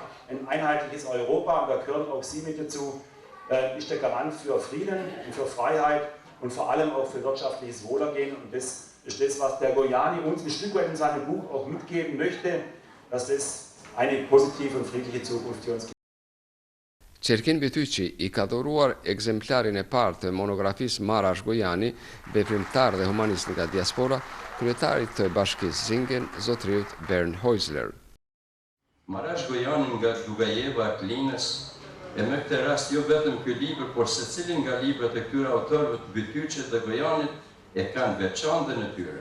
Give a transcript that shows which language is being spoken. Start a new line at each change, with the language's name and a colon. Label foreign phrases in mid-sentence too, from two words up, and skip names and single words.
German: Ein einheitliches Europa, und da gehören auch Sie mit dazu, ist der Garant für Frieden und für Freiheit und vor allem auch für wirtschaftliches Wohlergehen. Und das ist das, was der Gojani uns ein Stück weit in seinem Buch auch mitgeben möchte, dass das eine positive und friedliche Zukunft für uns gibt.
Albanian: Çerkin Bytyqi i ka dhuruar ekzemplarin e parë të monografisë Marash Gojani, veprimtar dhe humanist nga diaspora, kryetarit të Bashkisë Zingen, zotriut Bern Heusler. Marash Gojani nga Dugajeva e Klinës, e me këtë rast jo vetëm ky libër, por secilin nga librat e këtyre autorëve të Bytyqit dhe Gojanit e kanë veçantën e tyre.